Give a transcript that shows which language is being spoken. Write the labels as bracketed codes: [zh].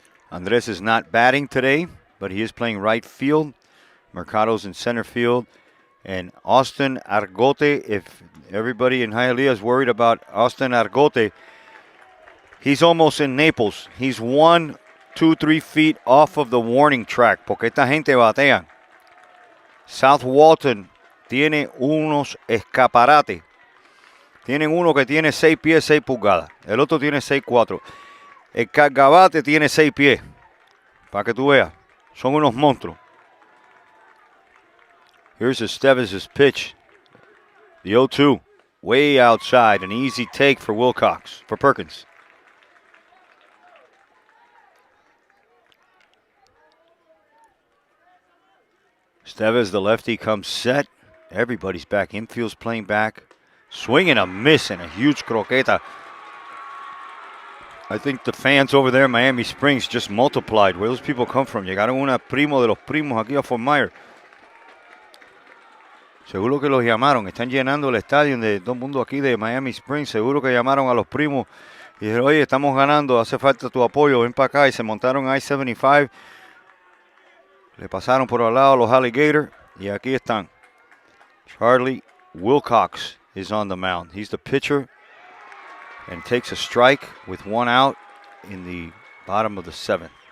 [en] Andres is not batting today, but he is playing right field. Mercado's in center field. And Austin Argote, if everybody in Hialeah is worried about Austin Argote, he's almost in Naples. He's 1, 2, 3 feet off of the warning track. [es] Porque esta gente batean. South Walton tiene unos escaparates. Tienen uno que tiene 6 pies, 6 pulgadas. El otro tiene 6'4". El Cargabate tiene 6 pies. Para que tú veas. Son unos monstruos. [en] Here's Estevez's pitch. The 0-2. Way outside. An easy take for Wilcox. For Perkins. Estevez, the lefty, comes set Everybody's back. Infield's playing back. Swing and a miss and a huge croqueta. I think the fans over there in Miami Springs just multiplied. Where those people come from? [es] Llegaron una primo de los primos aquí a Fort Myers. Seguro que los llamaron. Están llenando el estadio de todo el mundo aquí de Miami Springs. Seguro que llamaron a los primos y dijeron, oye, estamos ganando, hace falta tu apoyo, ven para acá. Y se montaron a I-75. Le pasaron por al lado los Alligator. Y aquí están. [en] Charlie Wilcox is on the mound. He's the pitcher and takes a strike with one out in the bottom of the 7th.